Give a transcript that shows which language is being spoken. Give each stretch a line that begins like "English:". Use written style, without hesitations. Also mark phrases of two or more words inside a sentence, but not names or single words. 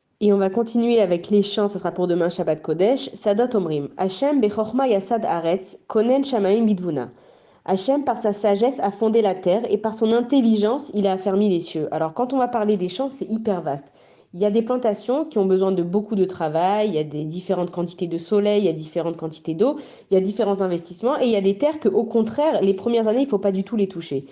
French: Et on va continuer avec les chants, ça sera pour demain
Hebrew: שבת קודש. שבת אומרים. ה' בחכמה יסד ארץ כונן שמים בתבונה.
French: Hachem, par sa sagesse, a fondé la terre et par son intelligence, il a affermi les cieux. Alors, quand on va parler des champs, c'est hyper vaste. Il y a des plantations qui ont besoin de beaucoup de travail, il y a des différentes quantités de soleil, il y a différentes quantités d'eau, il y a différents investissements et il y a des terres que, au contraire, les premières années, il ne faut pas du tout les toucher.